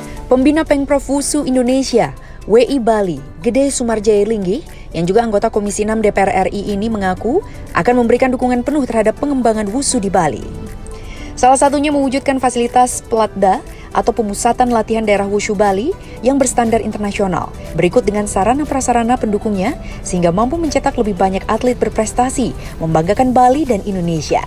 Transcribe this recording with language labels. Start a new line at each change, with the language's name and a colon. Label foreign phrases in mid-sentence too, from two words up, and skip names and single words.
Indonesian: Pembina Pengprov Wushu Indonesia, WI Bali, Gede Sumarjaya Linggih, yang juga anggota Komisi 6 DPR RI ini mengaku akan memberikan dukungan penuh terhadap pengembangan wushu di Bali. Salah satunya mewujudkan fasilitas Pelatda atau pemusatan latihan daerah wushu Bali yang berstandar internasional, berikut dengan sarana prasarana pendukungnya sehingga mampu mencetak lebih banyak atlet berprestasi, membanggakan Bali dan Indonesia.